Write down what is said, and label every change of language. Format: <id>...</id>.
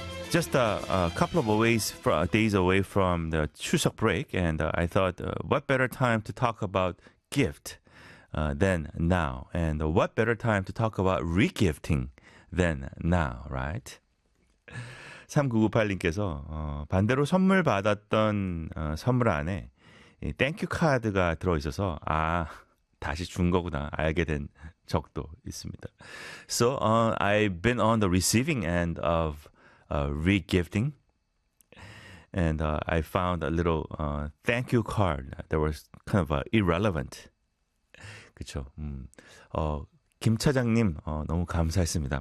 <en>Just a couple of days away from the Chuseok break, and I thought, what better time to talk about gift than now? And what better time to talk about re-gifting than now, right?</en> <ko>3998님께서 반대로 선물 받았던 선물 안에 땡큐 카드가 들어있어서 아, 다시 준 거구나 알게 된 적도 있습니다.</ko> <en>So I've been on the receiving end of re-gifting, and I found a little thank you card that was kind of irrelevant.</en> <ko>그쵸? 김 차장님, 너무 감사했습니다.</ko>